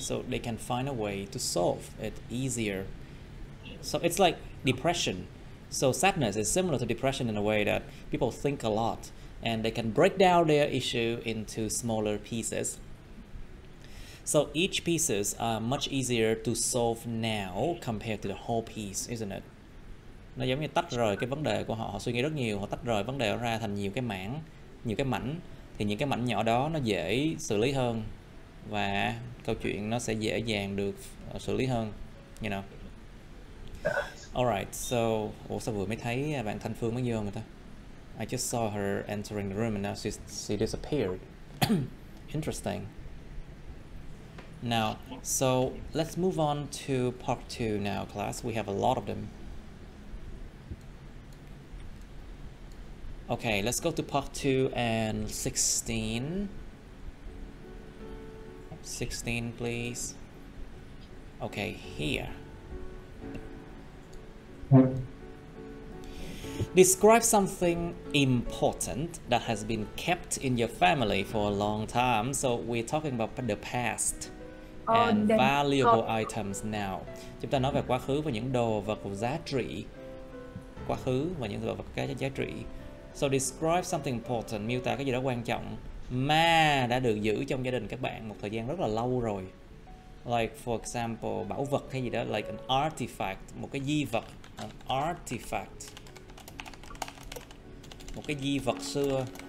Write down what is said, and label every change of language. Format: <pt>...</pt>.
<en>So they can find a way to solve it easier. So it's like depression. So sadness is similar to depression in a way that people think a lot and they can break down their issue into smaller pieces. So each pieces are much easier to solve now compared to the whole piece, isn't it?</en> <vi>Nó giống như tách rời cái vấn đề của họ suy nghĩ rất nhiều, họ tách rời vấn đề ra thành nhiều cái mảng, nhiều cái mảnh, thì những cái mảnh nhỏ đó nó dễ xử lý hơn và câu chuyện nó sẽ dễ dàng được xử lý hơn, you know. Alright, so sao vừa mới thấy bạn Thanh Phương mới vô người ta?</vi> <en>I just saw her entering the room and now she disappeared. Interesting. Now, so let's move on to part 2 now, class. We have a lot of them. Okay, let's go to part 2 and 16. 16, please. Okay, here. Describe something important that has been kept in your family for a long time. So we're talking about the past and valuable items now.</en> <vi>Chúng ta nói về quá khứ và những đồ vật giá trị. Quá khứ và những đồ vật giá trị.</vi> <en>So describe something important,</en> <vi>miêu tả cái gì đó quan trọng mà đã được giữ trong gia đình các bạn một thời gian rất là lâu rồi.</vi> <en>Like for example,</en> <vi>bảo vật hay gì đó,</vi> <en>like an artifact,</en> <vi>một cái di vật,</vi> <en>an artifact,</en> <vi>một cái di vật xưa.</vi>